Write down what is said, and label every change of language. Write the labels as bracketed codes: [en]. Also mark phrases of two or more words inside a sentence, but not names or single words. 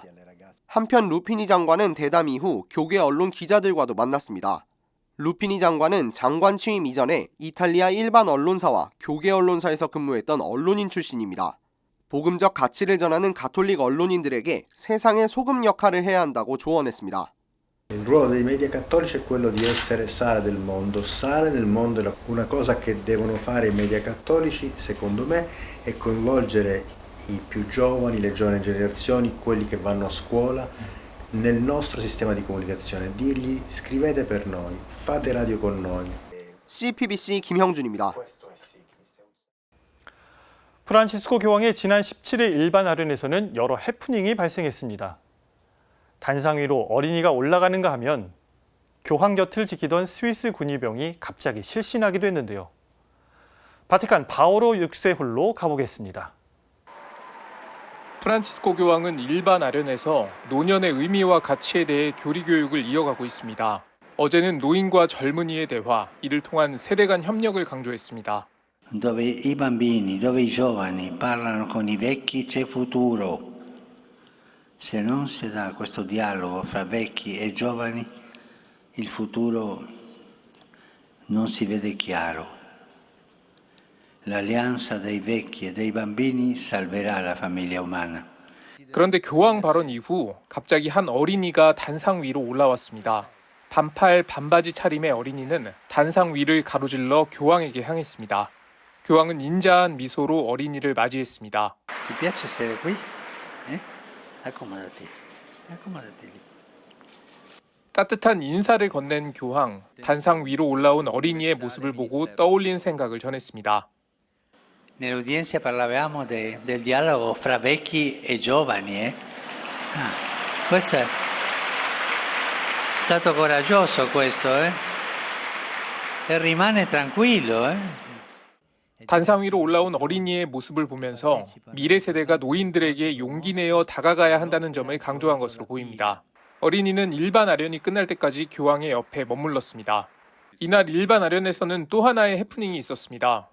[ko] 한편 루피니 장관은 대담 이후 교계 언론 기자들과도 만났습니다. 루피니 장관은 장관 취임 이전에 이탈리아 일반 언론사와 교계 언론사에서 근무했던 언론인 출신입니다. 복음적 가치를 전하는 가톨릭 언론인들에게 세상의 소금 역할을 해야 한다고 조언했습니다. [it] Il ruolo dei media cattolici è quello di essere sale del mondo. Sale nel mondo è una cosa che devono fare i media cattolici, secondo me, è coinvolgere i più giovani, le giovani generazioni, quelli che vanno a scuola, nel nostro sistema di comunicazione. Dirgli scrivete per noi, fate radio con noi. [ko] CPBC 김형준입니다. 프란치스코 교황의 지난 17일 일반 아련에서는 여러 해프닝이 발생했습니다. 단상 위로 어린이가 올라가는가 하면 교황 곁을 지키던 스위스 군의병이 갑자기 실신하기도 했는데요. 바티칸 바오로 6세 홀로 가보겠습니다. 프란치스코 교황은 일반 아련에서 노년의 의미와 가치에 대해 교리 교육을 이어가고 있습니다. 어제는 노인과 젊은이의 대화, 이를 통한 세대 간 협력을 강조했습니다. [it] Dove i bambini, dove i giovani parlano con i vecchi c'è futuro. Se non si dà questo dialogo fra vecchi e giovani, il futuro non si vede chiaro. L'alleanza dei vecchi e dei bambini salverà la famiglia umana. [ko] 그런데 교황 발언 이후 갑자기 한 어린이가 단상 위로 올라왔습니다. 반팔 반바지 차림의 어린이는 단상 위를 가로질러 교황에게 향했습니다. 교황은 인자한 미소로 어린이를 맞이했습니다. [it] Ti piace stare qui? Accomodati. Accomodati lì. [ko] 따뜻한 인사를 건넨 교황, 단상 위로 올라온 어린이의 모습을 보고 떠올린 생각을 전했습니다. [it] Nell'udienza parlavamo del dialogo fra vecchi e giovani. Questo è stato coraggioso questo, rimane tranquillo. [ko] 단상 위로 올라온 어린이의 모습을 보면서 미래 세대가 노인들에게 용기 내어 다가가야 한다는 점을 강조한 것으로 보입니다. 어린이는 일반 아련이 끝날 때까지 교황의 옆에 머물렀습니다. 이날 일반 아련에서는 또 하나의 해프닝이 있었습니다.